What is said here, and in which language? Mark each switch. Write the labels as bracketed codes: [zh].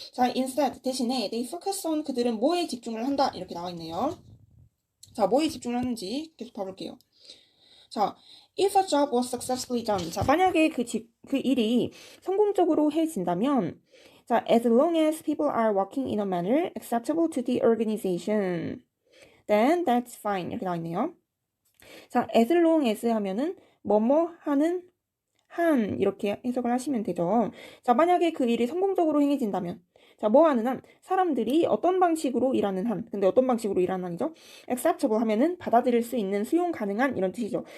[ko] 자, instead 대신에 [en] they focus on, [ko] 그들은 뭐에 집중을 한다 이렇게 나와 있네요. 자, 뭐에 집중을 하는지 계속 봐볼게요. [en] 자, if a job was successfully done. 자, [ko] 만약에 그 일이 성공적으로 해진다면 [en] 자, as long as people are working in a manner acceptable to the organization, then that's fine. [ko] 이렇게 나와 있네요. 자, as long as 하면은 뭐뭐 하는 한 이렇게 해석을 하시면 되죠. 자, 만약에 그 일이 성공적으로 행해진다면 자, 뭐 하는 한? 사람들이 어떤 방식으로 일하는 한. 근데 어떤 방식으로 일하는 한이죠? acceptable 하면은 받아들일 수 있는, 수용 가능한 이런 뜻이죠.